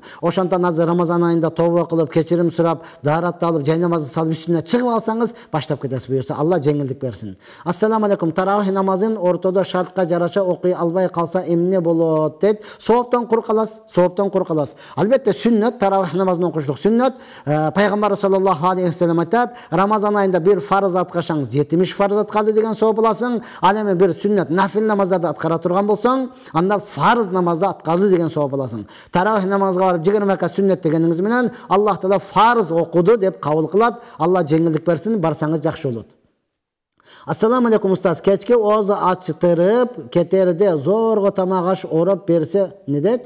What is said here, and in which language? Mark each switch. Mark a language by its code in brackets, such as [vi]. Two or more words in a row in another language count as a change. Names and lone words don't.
[ky] Ошондон азыр Рамазан айында тобо кылып, кечирим сурап, дааратты алып, жай намазды салып, үстүнө чыгып алсаңыз баштап кетесиз буюрса, Алла жеңилдик берсин. [ar] السلام عليكم, [ky] таравих намазын ортодо шартка жараша окуй албай калса эмне болот дейт? Сооптон кур каласыз, сооптон кур каласыз. Албетте сүннөт, таравих намазын окуштук сүннөт. Пайгамбар [ar] صلى الله عليه وسلم [ky] айтат, Рамазан айында bir фарыз аткарсаңыз 70 фарыз аткарды деген сооп аласың. Ал эми bir сүннөт, нафил намаздарды аткара турган болсоң, анда фарыз намазды аткарды деген сооп аласың. Таравих намазга барып 20 ракат сүннөт дегениңиз менен Аллах Таала фарыз окуду деп кабыл кылат. Алла жеңилдик берсин, барсаңыз жакшы болот. [ar] السلام عليكم [ky] устаз, кечке оозу ачтырып кетерде зорго тамак аш ороп берсе не дейт?